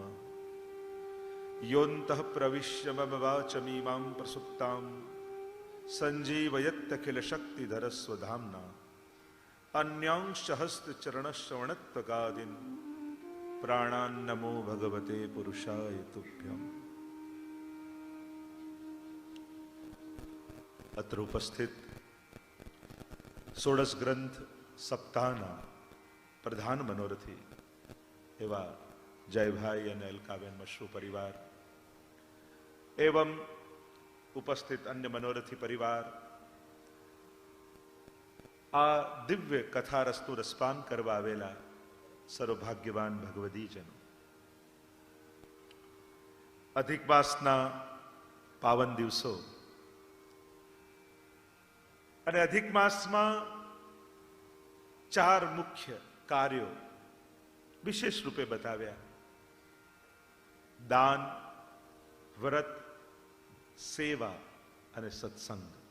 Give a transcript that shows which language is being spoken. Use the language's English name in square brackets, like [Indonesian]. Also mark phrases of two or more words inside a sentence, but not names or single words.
[Sanskrit] योऽन्तः प्रविश्य मम वाचमीमां प्रसुप्तां सञ्जीवयत्यखिल शक्तिधर स्वधाम्ना अन्यांश्च हस्तचरणश्रवणत्वगादीन् प्राणान् नमो भगवते पुरुषाय तुभ्यम्। [Gujarati] અત્ર ઉપસ્થિત ષોડશ ગ્રંથ સપ્તાહના પ્રધાન મનોરથી એવા જયભાઈ અને અલકાબેન મશરૂ પરિવાર એવં ઉપસ્થિત અન્ય મનોરથી પરિવાર આ દિવ્ય કથા રસનું રસપાન કરવા આવેલા સર્વભાગ્યવાન ભગવદીજનો, અધિક માસના પાવન દિવસો અને અધિક માસમાં ચાર મુખ્ય કાર્યો વિશેષ રૂપે બતાવ્યા: દાન, વ્રત, સેવા અને સત્સંગ.